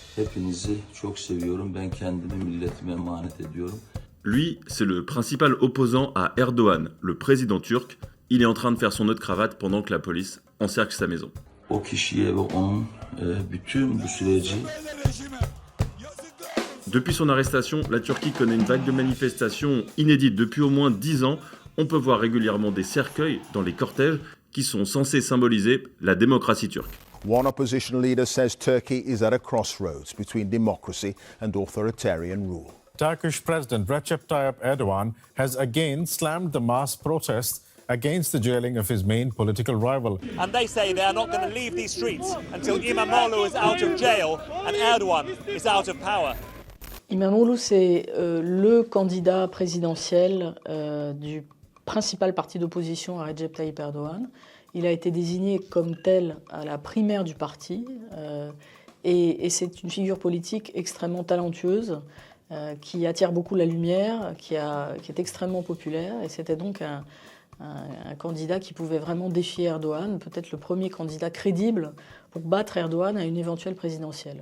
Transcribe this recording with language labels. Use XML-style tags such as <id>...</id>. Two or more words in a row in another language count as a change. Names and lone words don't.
<tr>Hepinizi çok seviyorum. Ben kendimi milletime emanet ediyorum.</tr> <fr>Lui, c'est le principal opposant à Erdogan, le président turc. Il est en train de faire son nœud de cravate pendant que la police encercle sa maison.</fr> <tr>O kişiye ve onun bütün bu süreci</tr> <fr>Depuis son arrestation, la Turquie connaît une vague de manifestations inédite. Depuis au moins 10 ans, on peut voir régulièrement des cercueils dans les cortèges qui sont censés symboliser la démocratie turque.</fr> <en>One opposition leader says Turkey is at a crossroads between democracy and authoritarian rule. Turkish President Recep Tayyip Erdogan has again slammed the mass protests against the jailing of his main political rival. And they say they are not going to leave these streets until İmamoğlu is out of jail and Erdogan is out of power.</en> <fr>İmamoğlu, c'est le candidat présidentiel du principal parti d'opposition à Recep Tayyip Erdogan. Il a été désigné comme tel à la primaire du parti et c'est une figure politique extrêmement talentueuse qui attire beaucoup la lumière, qui est extrêmement populaire et c'était donc un candidat qui pouvait vraiment défier Erdogan, peut-être le premier candidat crédible pour battre Erdogan à une éventuelle présidentielle.</fr>